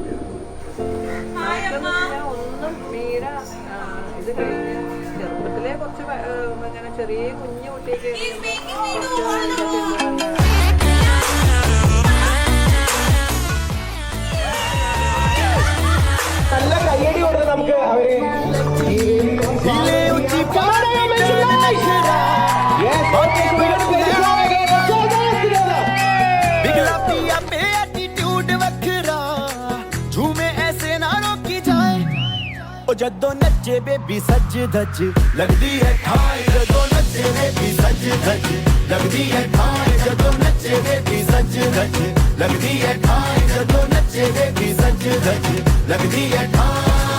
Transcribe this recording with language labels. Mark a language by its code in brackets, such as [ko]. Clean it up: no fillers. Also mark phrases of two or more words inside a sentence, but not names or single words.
[ml] ഒന്നും മീര ഇത് കഴിഞ്ഞ് ചെറുപ്പത്തിലെ കുറച്ച് ഇങ്ങനെ ചെറിയ കുഞ്ഞു കുട്ടിയൊക്കെ നല്ല കയ്യടി കൊടുത്ത് നമുക്ക് അവര് [pa] ਜਦੋਂ ਨੱਚੇ ਬੇਬੀ ਸਜ ਧਜ ਲਗਦੀ ਹੈ ਠਾਈ, ਜਦੋਂ ਨੱਚੇ ਬੇਬੀ ਸਜ ਧਜ ਲਗਦੀ ਹੈ ਠਾਈ, ਜਦੋਂ ਨੱਚੇ ਬੇਬੀ ਸਜ ਧਜ ਲਗਦੀ ਹੈ ਠਾਈ, ਜਦੋਂ ਨੱਚੇ ਬੇਬੀ ਸਜ ਧਜ ਲਗਦੀ ਹੈ ਠਾਈ।